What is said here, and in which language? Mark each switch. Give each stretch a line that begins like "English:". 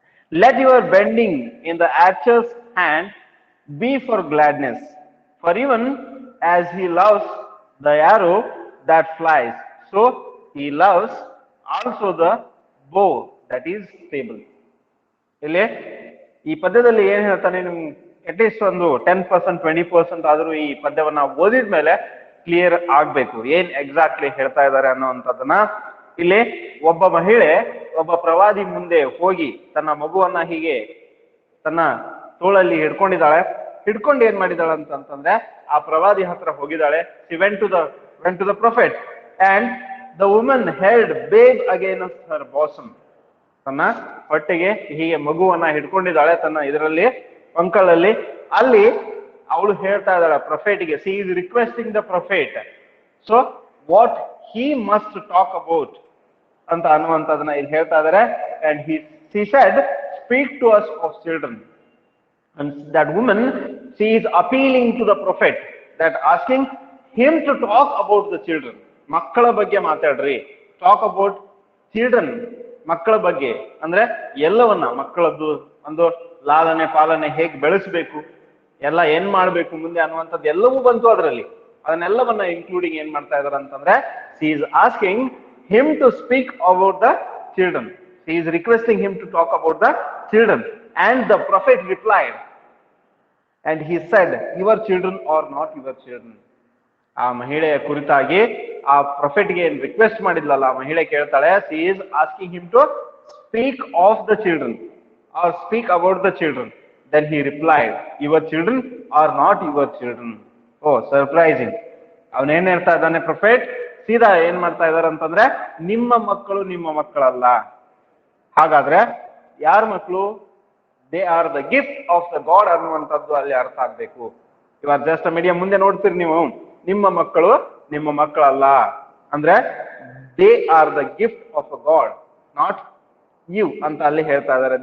English: Let your bending in the archer's hand be for gladness, for even as he loves the arrow that flies, so he loves also the bow that is stable.
Kannada: ಇಲ್ಲಿ ಈ ಪದ್ಯದಲ್ಲಿ ಏನ್ ಹೇಳ್ತಾನೆ, ನಿಮ್ಗೆ at least ಒಂದು 10% 20% ಆದ್ರೂ ಈ ಪದ್ಯವನ್ನ ಓದಿದ ಮೇಲೆ ಕ್ಲಿಯರ್ ಆಗ್ಬೇಕು ಏನ್ ಎಕ್ಸಾಕ್ಟ್ಲಿ ಹೇಳ್ತಾ ಇದ್ದಾರೆ ಅನ್ನೋಂಥದ್ದನ್ನ. ಇಲ್ಲಿ ಒಬ್ಬ ಮಹಿಳೆ ಒಬ್ಬ ಪ್ರವಾದಿ ಮುಂದೆ ಹೋಗಿ ತನ್ನ ಮಗುವನ್ನ ಹೀಗೆ ತನ್ನ ತೋಳಲ್ಲಿ ಹಿಡ್ಕೊಂಡು ಏನ್ ಮಾಡಿದಾಳೆ ಅಂತಂದ್ರೆ ಆ ಪ್ರವಾದಿ ಹತ್ರ ಹೋಗಿದ್ದಾಳೆ.
English: she went to the prophet and the woman held babe against her bosom.
Kannada: ತನ್ನ ಹೊಟ್ಟೆಗೆ ಹೀಗೆ ಮಗುವನ್ನ ಹಿಡ್ಕೊಂಡಿದ್ದಾಳೆ ತನ್ನ ಇದರಲ್ಲಿ ಪಂಕಳಲ್ಲಿ. ಅಲ್ಲಿ ಅವಳು ಹೇಳ್ತಾ ಇದ್ದಾಳೆ ಪ್ರೊಫೆಟ್ಗೆ,
English: she is requesting the prophet so what he must talk about
Kannada: ಅಂತ ಅನ್ನುವಂಥದ್ದನ್ನ ಇಲ್ಲಿ ಹೇಳ್ತಾ ಇದ್ದಾರೆ.
English: And he said, speak to us of children. And that woman, she is appealing to the prophet, that asking him to talk about the children.
Kannada: ಮಕ್ಕಳ ಬಗ್ಗೆ ಮಾತಾಡ್ರಿ,
English: talk about children,
Kannada: ಮಕ್ಕಳ ಬಗ್ಗೆ ಅಂದ್ರೆ ಎಲ್ಲವನ್ನ ಮಕ್ಕಳದ್ದು ಒಂದು ಲಾಲನೆ ಪಾಲನೆ ಹೇಗೆ ಬೆಳೆಸಬೇಕು, ಎಲ್ಲ ಏನ್ ಮಾಡ್ಬೇಕು ಮುಂದೆ ಅನ್ನುವಂಥದ್ದು ಎಲ್ಲವೂ ಬಂತು ಅದರಲ್ಲಿ. ಅದನ್ನೆಲ್ಲವನ್ನ ಇನ್ಕ್ಲೂಡಿಂಗ್ ಏನ್ ಮಾಡ್ತಾ ಇದಾರೆ ಅಂತಂದ್ರೆ
English: she is asking him to speak about the children. She is requesting him to talk about the children. And the prophet replied, and he said, your children are not your children.
Kannada: ಆ ಮಹಿಳೆಯ ಕುರಿತಾಗಿ ಆ ಪ್ರೊಫೆಟ್ಗೆ ಏನ್ request ಮಾಡಿದ್ಲಲ್ಲ ಆ ಮಹಿಳೆ ಕೇಳ್ತಾಳೆ,
English: she is asking him to speak of the children or speak about the children. Then he replied, your children are not your children. Oh, surprising.
Kannada: ಅವನೇನ್ ಹೇಳ್ತಾ ಇದ್ದಾನೆ ಪ್ರೊಫೆಟ್, ಸೀದಾ ಏನ್ ಮಾಡ್ತಾ ಇದಾರೆ ಅಂತಂದ್ರೆ ನಿಮ್ಮ ಮಕ್ಕಳು ನಿಮ್ಮ ಮಕ್ಕಳಲ್ಲ. ಹಾಗಾದ್ರೆ ಯಾರ ಮಕ್ಕಳು?
English: they are the gift of the God
Kannada: ಅನ್ನುವಂಥದ್ದು ಅಲ್ಲಿ ಅರ್ಥ ಆಗ್ಬೇಕು. ಇವಾಗ ಜಸ್ಟ್ ಮೀಡಿಯಂ ಮುಂದೆ ನೋಡ್ತೀರಿ ನೀವು, ನಿಮ್ಮ ಮಕ್ಕಳು ನಿಮ್ಮ ಮಕ್ಕಳಲ್ಲ ಅಂದ್ರೆ
English: they are the gift of a God, not you
Kannada: ಅಂತ ಅಲ್ಲಿ ಹೇಳ್ತಾ ಇದ್ದಾರೆ.